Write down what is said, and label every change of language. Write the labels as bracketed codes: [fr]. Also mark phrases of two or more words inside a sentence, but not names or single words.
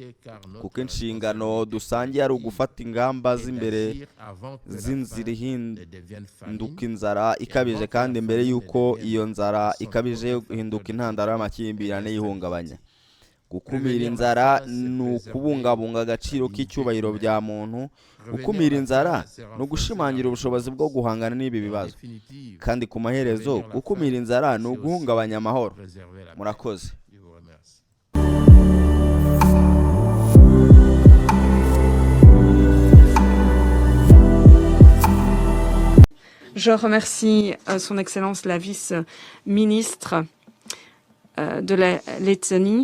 [rw] kuko inshingano dusangiye ari ugufata ingamba z'imbere z'inzira ihinduka inzara ikabije, kandi mbere y'uko iyo nzara ikabije ihinduka intandaro y'amakimbirane y'ihungabanya. Gukumira inzara ni ukubungabunga agaciro k'icyubahiro bya muntu. Gukumira inzara ni ugushimangira ubushobozi bwo guhangana n'ibi bibazo, kandi ku maherezo gukumira inzara ni uguhungabanya amahoro. Murakoze. [fr] Je remercie Son Excellence la vice-ministre de la Lettonie.